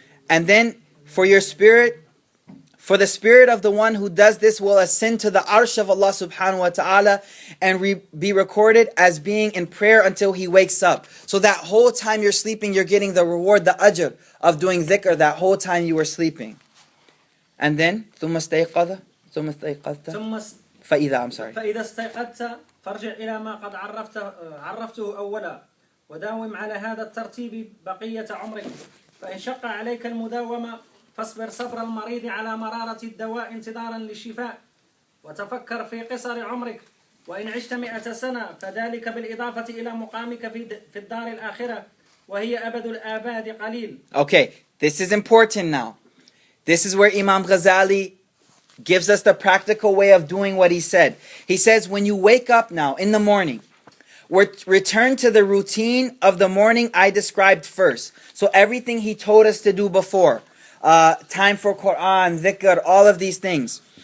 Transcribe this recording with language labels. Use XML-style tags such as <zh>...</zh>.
<en>And then, for your spirit... For the spirit of the one who does this will ascend to the arsh of Allah subhanahu wa ta'ala and be recorded as being in prayer until he wakes up. So that whole time you're sleeping, you're getting the reward, the ajr of doing dhikr that whole time you were sleeping. And then,</en> <ar>ثُمَّ ثم استيقظت ثم فإذا</ar> <en>I'm sorry.</en> <ar>فإذا استيقظت فارجع إلى ما قد عرفته أولا وداوم على هذا الترتيب بقية عمرك فإن شق عليك المداومة فاصبر صبر المريض على مرارة الدواء انتظارا للشفاء وتفكر في قصر عمرك وإن عشت 100 سنة فذلك بالإضافة إلى مقامك في الدار الآخرة وهي أبد الآباد قليل.</ar> <en>Okay, this is important now. This is where Imam Ghazali gives us the practical way of doing what he said. He says, when you wake up now in the morning, return to the routine of the morning I described first. So everything he told us to do before, time for Quran, dhikr, all of these things.</en>